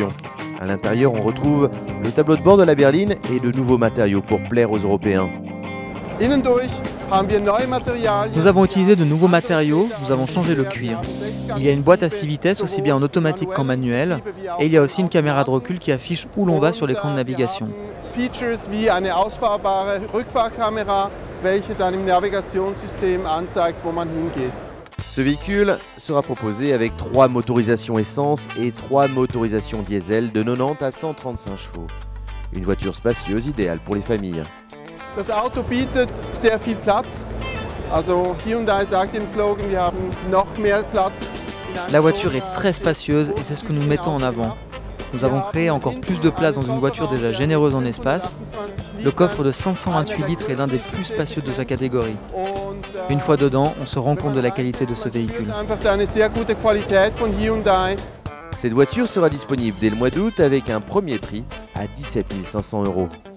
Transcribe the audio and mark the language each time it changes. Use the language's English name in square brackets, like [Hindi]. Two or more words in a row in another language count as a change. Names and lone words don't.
[French] À l'intérieur, on retrouve le tableau de bord de la berline et de nouveaux matériaux pour plaire aux Européens. Nous avons utilisé de nouveaux matériaux, nous avons changé le cuir. Il y a une boîte à 6 vitesses aussi bien en automatique qu'en manuel, et il y a aussi une caméra de recul qui affiche où l'on va sur l'écran de navigation. [German] Features wie eine ausfahrbare Rückfahrkamera, welche dann im Navigationssystem anzeigt, wo man hingeht. [French] Ce véhicule sera proposé avec 3 motorisations essence et 3 motorisations diesel de 90 à 135 chevaux. Une voiture spacieuse idéale pour les familles. [German] Das Auto bietet sehr viel Platz. Also Hyundai sagt im Slogan, wir haben noch mehr Platz. [French] La voiture est très spacieuse et c'est ce que nous mettons en avant. Nous avons créé encore plus de place dans une voiture déjà généreuse en espace. Le coffre de 528 litres est l'un des plus spacieux de sa catégorie. Une fois dedans, on se rend compte de la qualité de ce véhicule. Cette voiture sera disponible dès le mois d'août avec un premier prix à 17 500 €.